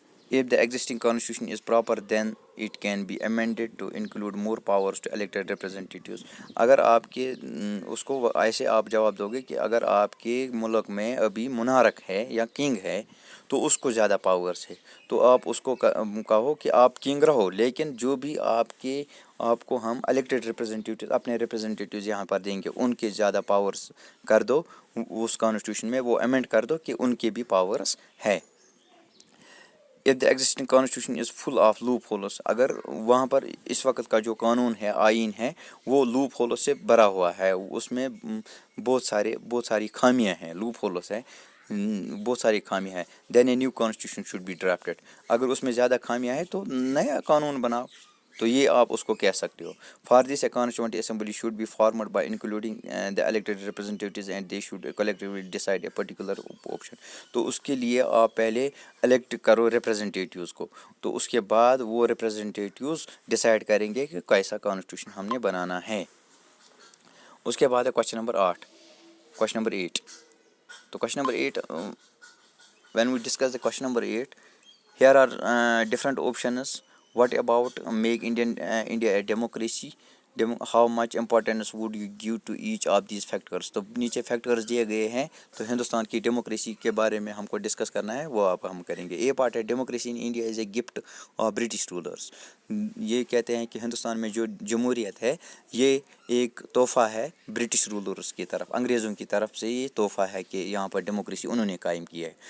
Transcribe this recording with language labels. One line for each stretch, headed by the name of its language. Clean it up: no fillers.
English: If the existing constitution is proper, then it can be amended to include more powers to elected representatives.
Urdu: اگر آپ کے اس کو ایسے آپ جواب دو گے کہ اگر آپ کے ملک میں ابھی منارک ہے یا کنگ ہے تو اس کو زیادہ پاورس ہے, تو آپ اس کو کہو کہ آپ کنگ رہو, لیکن جو بھی آپ کو ہم الیکٹڈ ریپرزنٹیٹیوز, اپنے ریپرزنٹیٹیوز یہاں پر دیں گے, ان کے زیادہ پاورس کر دو اس کانسٹیٹیوشن میں, وہ امینڈ کر دو کہ ان کے بھی پاورس ہے.
English: If the existing constitution is full of loopholes,
Urdu: اگر وہاں پر اس وقت کا جو قانون ہے, آئین ہے, وہ لوپ ہولوں سے بھرا ہوا ہے, اس میں بہت ساری خامیاں ہیں, لوپ ہولس ہے, بہت ساری خامیاں ہیں,
English: then a new constitution should be drafted.
Urdu: اگر اس میں زیادہ خامیاں ہیں تو نیا قانون بناؤ. تو یہ آپ اس کو کہہ سکتے ہو.
English: For this, a constituent assembly should be formed by including the elected representatives and they should collectively decide a particular option.
Urdu: تو اس کے لیے آپ پہلے الیکٹ کرو ریپرزنٹیٹیوز کو, تو اس کے بعد وہ ریپرزنٹیٹیوز ڈیسائیڈ کریں گے کہ کیسا کانسٹیٹیوشن ہم نے بنانا ہے. اس کے بعد ہے کوشچن نمبر 8.
English: تو question number 8, when we discuss the question number 8, here are different options. What about make India a democracy? How much importance would you give to each of these factors?
Urdu: تو نیچے factors دیے گئے ہیں, تو ہندوستان کی democracy کے بارے میں ہم کو ڈسکس کرنا ہے, وہ آپ ہم کریں گے.
English: A part ہے democracy in India is a gift of British rulers.
Urdu: یہ کہتے ہیں کہ ہندوستان میں جو جمہوریت ہے یہ ایک تحفہ ہے برٹش رولرس کی طرف, انگریزوں کی طرف سے یہ تحفہ ہے کہ یہاں پر ڈیموکریسی انہوں نے قائم کی ہے.